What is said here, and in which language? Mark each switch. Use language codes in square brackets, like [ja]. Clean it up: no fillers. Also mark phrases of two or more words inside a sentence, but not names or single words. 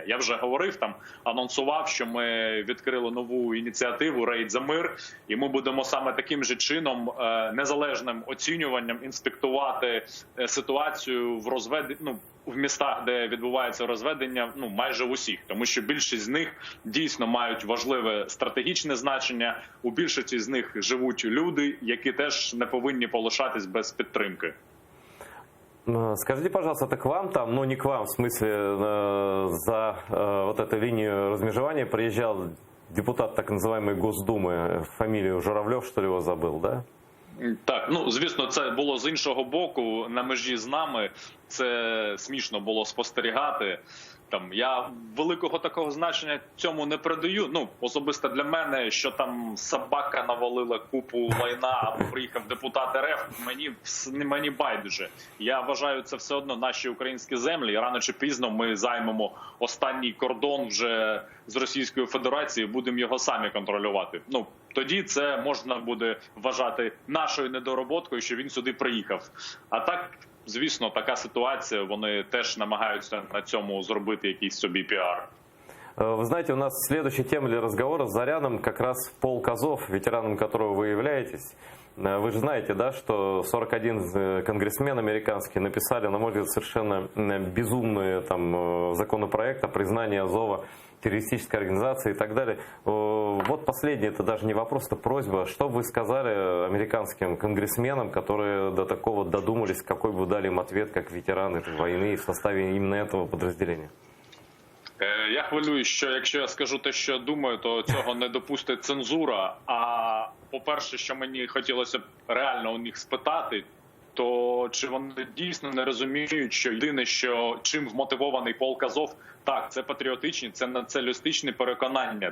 [uk] Я вже говорив, там анонсував, що ми відкрили нову ініціативу «Рейд за мир», і ми будемо саме таким же чином, незалежним оцінюванням, інспектувати ситуацію в в містах, де відбувається розведення, майже в усіх, тому що більшість з них дійсно мають важливе стратегічне значення. У більшості з них живуть люди, які теж не повинні полишатись без підтримки. [ru] Скажите, пожалуйста, это к вам там, не к вам, в смысле, за вот эту линию размежевания приезжал депутат так называемой Госдумы, фамилию Журавлев, что ли, его забыл, да? [uk] Так, звісно, це було з іншого боку, на межі з нами. Це смішно було спостерігати. Я великого такого значення цьому не придаю. Особисто для мене, що там собака навалила купу лайна або приїхав депутат РФ, мені байдуже. Я вважаю, це все одно наші українські землі. І рано чи пізно ми займемо останній кордон вже з Російською Федерацією, будемо його самі контролювати. Тоді це можна буде вважати нашою недороботкою, що він сюди приїхав. А так, звісно, така ситуація, вони теж намагаються на цьому зробити якийсь собі піар. [ru] Вы знаете, у нас следующая тема для разговора с Заряном как раз полк Азов, ветераном которого вы являетесь. Вы же знаете, да, что 41 конгрессмен американский написали, на мой взгляд, совершенно безумные законопроект о признании Азова террористической организации и так далее. Вот последний, это даже не вопрос, это просьба. Что бы вы сказали американским конгрессменам, которые до такого додумались, какой бы вы дали им ответ, как ветераны войны в составе именно этого подразделения? [uk] Я хвилююсь, що якщо я скажу те, що думаю, то цього не допустить цензура. А по-перше, що мені хотілося б реально у них спитати, то чи вони дійсно не розуміють, що єдине, чим вмотивований полк Азов, так, це патріотичні, це націоналістичні переконання.